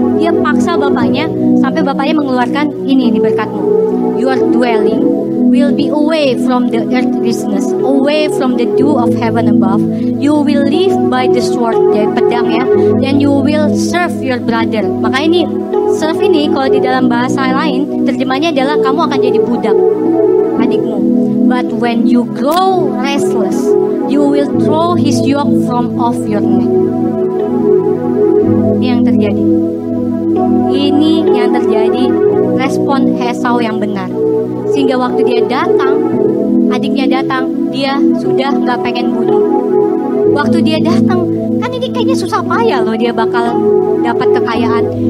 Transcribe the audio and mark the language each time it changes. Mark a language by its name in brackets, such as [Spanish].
[Indonesian] Dia paksa bapaknya sampai bapaknya mengeluarkan ini berkatmu. [English] Your dwelling will be away from the earthliness, away from the dew of heaven above. You will live by the sword, [Indonesian] dari pedang ya. [English] Then you will serve your brother. [Indonesian] Maka ini serve ini kalau di dalam bahasa lain terjemahnya adalah kamu akan jadi budak adikmu. [English] But when you grow restless, you will throw his yoke from off your neck. [Indonesian] Ini yang terjadi. Ini yang terjadi, respon Esau yang benar. Sehingga waktu dia datang, adiknya datang, dia sudah gak pengen bunuh. Waktu dia datang, kan ini kayaknya susah payah loh dia bakal dapat kekayaan.